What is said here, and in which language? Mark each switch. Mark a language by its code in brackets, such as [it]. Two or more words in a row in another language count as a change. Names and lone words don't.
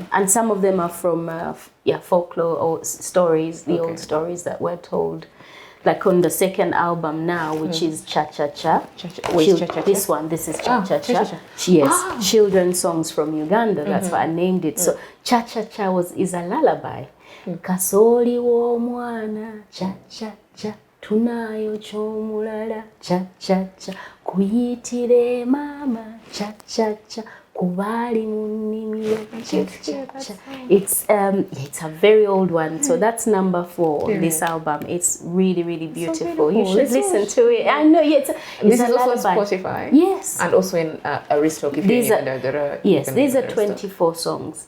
[en] And some of them are from folklore or stories, the old stories that were told. Like on the second album now, which is Cha Cha Cha. This one, this is Cha Cha Cha. Yes, children's songs from Uganda. That's why I named it. So Cha Cha Cha is a lullaby. [lg] Kasoli wo mwana cha cha cha, tunayo chomulala cha cha cha, kuyitire mama cha cha cha. [en] It's a very old one, so that's number 4 on this album. It's really, really beautiful. You should listen to it. I know, it's this is also on Spotify. Yes, and also in Aristoc. These are 24 songs.